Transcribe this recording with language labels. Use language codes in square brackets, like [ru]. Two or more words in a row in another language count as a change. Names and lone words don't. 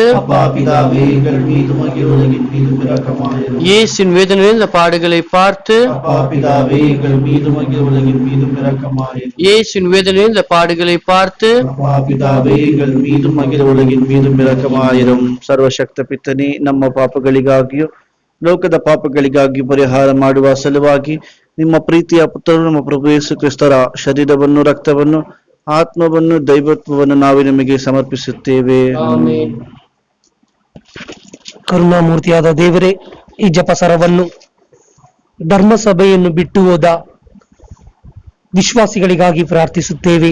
[ta] அப்பா பிதாவே, எங்கள் மீதும் அகில உலகின் மீதும் இரக்கமாயிரும். இயேசுவின் வேதனை நிறைந்த பாடுகளை பார்த்து அப்பா பிதாவே, எங்கள் மீதும் அகில உலகின் மீதும் இரக்கமாயிரும். இயேசுவின் வேதனை நிறைந்த பாடுகளை பார்த்து அப்பா பிதாவே, எங்கள் மீதும் அகில உலகின் மீதும் இரக்கமாயிரும். [kn] ಸರ್ವಶಕ್ತ ಪಿತನೇ, ನಮ್ಮ ಪಾಪಗಳಿಗಾಗಿಯೂ ಲೋಕದ ಪಾಪಗಳಿಗಾಗಿಯೂ ಪರಿಹಾರ ಮಾಡುವ ಸಲುವಾಗಿ ನಿಮ್ಮ ಪ್ರೀತಿಯ ಪುತ್ರರು ನಮ್ಮ ಪ್ರಭು ಯೇಸು ಕ್ರಿಸ್ತರ ಶರೀರವನ್ನು, ರಕ್ತವನ್ನು, ಆತ್ಮವನ್ನು, ದೈವತ್ವವನ್ನು ನಾವು ನಿಮಗೆ ಸಮರ್ಪಿಸುತ್ತೇವೆ. ಕರುಣಾಮೂರ್ತಿಯಾದ ದೇವರೇ, ಈ ಜಪಸರವನ್ನು ಧರ್ಮಸಭೆಯನ್ನು ಬಿಟ್ಟು ಹೋದ ವಿಶ್ವಾಸಿಗಳಿಗಾಗಿ ಪ್ರಾರ್ಥಿಸುತ್ತೇವೆ.